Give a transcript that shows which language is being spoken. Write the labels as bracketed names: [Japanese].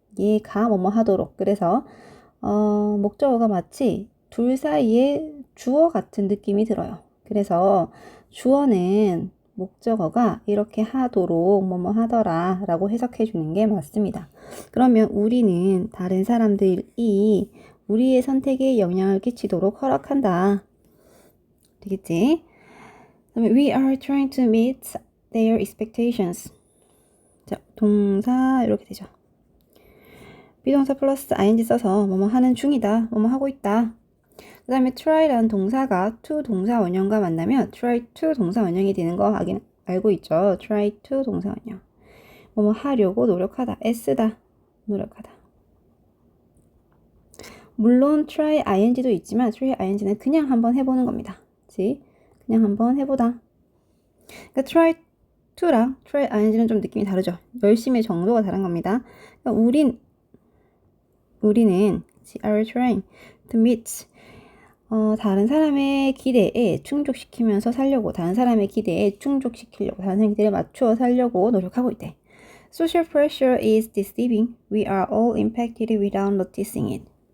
[Korean] 얘가 뭐뭐 하도록. 그래서 목적어가 마치 둘 사이에 주어 같은 느낌이 들어요. 그래서 주어는 목적어가 이렇게 하도록 뭐뭐 하더라 라고 해석해 주는 게 맞습니다. 그러면 우리는 다른 사람들이 우리의 선택에 영향을 끼치도록 허락한다. 되겠지? 그다음에 [English] we are trying to meet their expectations. [Korean] 자, 동사 이렇게 되죠. 비동사 플러스 ing 써서 뭐뭐 하는 중이다, 뭐뭐 하고 있다. 그 다음에 try라는 동사가 to 동사 원형과 만나면 try to 동사 원형이 되는 거 알고 있죠. try to 동사 원형. 뭐뭐 하려고 노력하다, 애쓰다, 노력하다. 물론 try ing도 있지만 try ing는 그냥 한번 해보는 겁니다. 그치? 그냥 한번 해보다. 그러니까 try to랑 try ing는 좀 느낌이 다르죠. 열심의 정도가 다른 겁니다. 그러니까 우리는 [English] are trying to meet [Korean] 다른 사람의 기대에 충족시키면서 살려고, 다른 사람의 기대에 충족시키려고, 다른 사람의 기대에 맞추어 살려고 노력하고 있대. [English] Social pressure is deceiving. We are all impacted without noticing it.